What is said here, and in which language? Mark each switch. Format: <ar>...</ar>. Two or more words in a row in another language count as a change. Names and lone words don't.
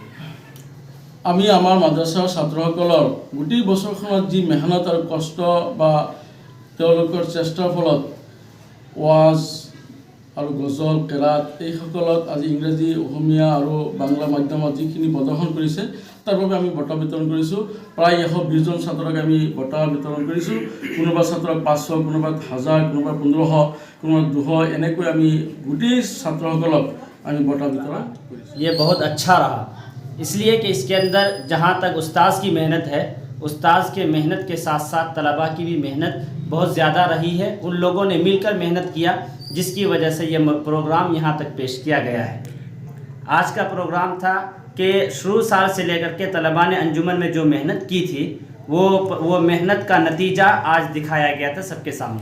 <as>আমি আমাৰ মাদ্ৰাছাৰ ছাত্ৰসকলৰ গোটেই বছৰখনত যি মেহনত আৰু কষ্ট বা তেওঁলোকৰ চেষ্টাৰ ফলত ওৱাজ আৰু গজল, কেৰাত এইসকলত আজি ইংৰাজী, অসমীয়া আৰু বাংলা মাধ্যমত যিখিনি প্ৰদৰ্শন কৰিছে তাৰ বাবে আমি বঁটা বিতৰণ কৰিছোঁ। প্ৰায় 120জন ছাত্ৰক আমি বঁটা বিতৰণ কৰিছোঁ। কোনোবা ছাত্ৰক 500, কোনোবা 1000, কোনোবা 1500, কোনোবা 200 এনেকৈ আমি গোটেই ছাত্ৰসকলক আমি বঁটা বিতৰণ কৰিছোঁ।</as> <hi>ये बहुत अच्छा रहा इसलिए कि इसके अंदर जहाँ तक उस्ताद की मेहनत है, उस्ताद के मेहनत के साथ साथ तलबा की भी मेहनत बहुत ज़्यादा रही है। उन लोगों ने मिलकर मेहनत किया, जिसकी वजह से ये प्रोग्राम यहाँ तक पेश किया गया है। आज का प्रोग्राम था कि शुरू साल से लेकर के तलबा ने अंजुमन में जो मेहनत की थी वो मेहनत का नतीजा आज दिखाया गया था सबके सामने।</hi>